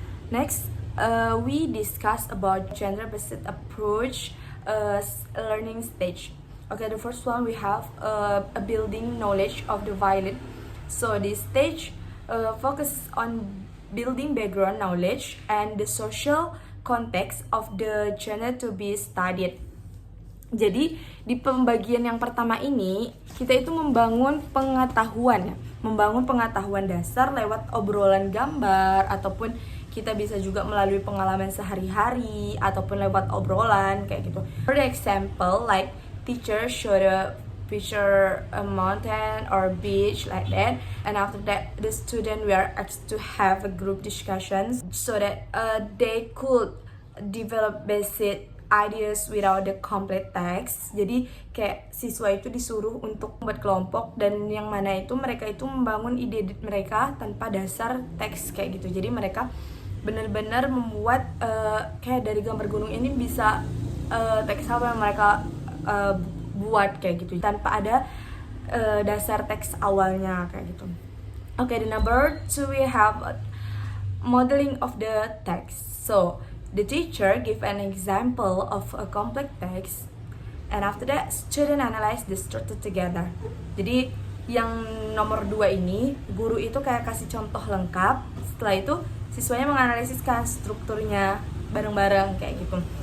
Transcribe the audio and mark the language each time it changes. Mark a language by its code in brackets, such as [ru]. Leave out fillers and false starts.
[en] Next, we discuss about gender-based approach learning stage. Okay, the first one we have a building knowledge of the violin. So this stage focuses on building background knowledge and the social context of the genre to be studied. [id] Jadi di pembagian yang pertama ini kita itu membangun pengetahuan dasar lewat obrolan gambar ataupun kita bisa juga melalui pengalaman sehari-hari ataupun lewat obrolan kayak gitu. [en] For example, like teacher showed a picture a mountain or beach like that, and after that the student were asked to have a group discussions so that they could develop basic ideas without the complete text. [id] Jadi kayak siswa itu disuruh untuk membuat kelompok dan yang mana itu mereka itu membangun ide mereka tanpa dasar teks kayak gitu. Jadi mereka benar-benar membuat kayak dari gambar gunung ini bisa teks apa yang mereka buat kayak gitu tanpa ada dasar teks awalnya kayak gitu. [en] Okay, the number 2 we have modeling of the text. So the teacher give an example of a complex text, and after that, student analyze the structure together. [id] Jadi yang nomor 2 ini, guru itu kayak kasih contoh lengkap. Setelah itu, siswanya menganalisiskan strukturnya bareng-bareng kayak gitu.